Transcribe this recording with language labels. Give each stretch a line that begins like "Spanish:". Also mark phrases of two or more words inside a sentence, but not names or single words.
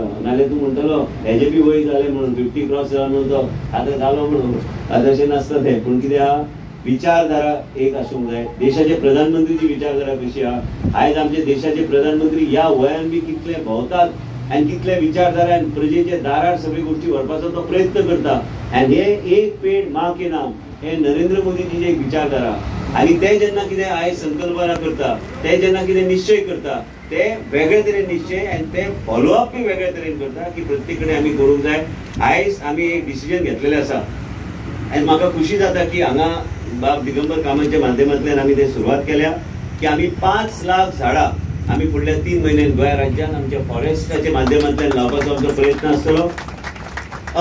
Konkani: नाल्यार तूं म्हणटलो हेजे बी वय जालें म्हणून 50 क्रॉस जाला म्हणून तो आतां जालो म्हणून तशें नासता तें. पूण कितें आहा विचारधारा एक आसूंक जाय. देशाचे प्रधानमंत्रीची विचारधारा कशी आहा. आयज आमचे देशाचे प्रधानमंत्री ह्या वयान बी कितले भोंवतात आनी कितले विचारधारा आनी प्रजेच्या दारार सगळी गोश्टी व्हरपाचो तो प्रयत्न करता. आनी हे एक पेड माँ के नाम हे नरेंद्र मोदीची एक विचारधारा आनी ते जेन्ना कितें आयज संकल्पना करता ते जेन्ना कितें निश्चय करता ते वेगळे तरेन निश्चय आनी ते फॉलोअप बी वेगळे तरेन करता की प्रत्येक कडेन आमी करूंक जाय. आयज आमी एक डिसिजन घेतलेलें आसा आनी म्हाका खुशी जाता की हांगा बाब दिगंबर कामतच्या माध्यमांतल्यान आमी ते सुरवात केल्या की आमी 5 लाख झाडां आमी फुडल्या 3 म्हयन्यान गोंया राज्यान आमच्या फॉरेस्टाच्या माध्यमांतल्यान लावपाचो आमचो प्रयत्न आसतलो.